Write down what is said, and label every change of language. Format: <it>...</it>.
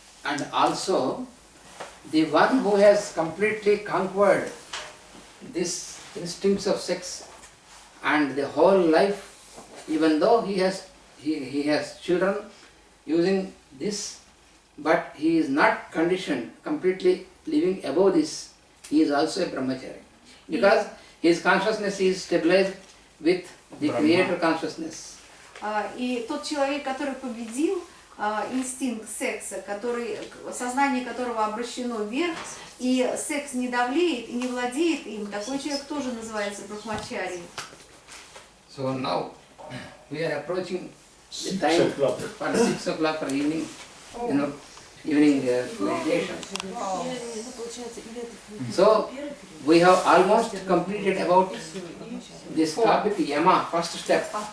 <en>And also, the one who has completely conquered these instincts of sex and the whole life, even though he has children using this, but he is not conditioned, completely living above this, he is also a brahmachari. Because his consciousness is stabilized with the creator consciousness.</en> <ru>И тот человек, который победил инстинкт секса, сознание которого обращено вверх, и секс не давлеет и не владеет им, такой человек тоже называется брахмачари.</ru> <en>So now we are approaching the time for 6 o'clock for evening, evening meditation. So we have almost completed about this topic, yama, first step.</en>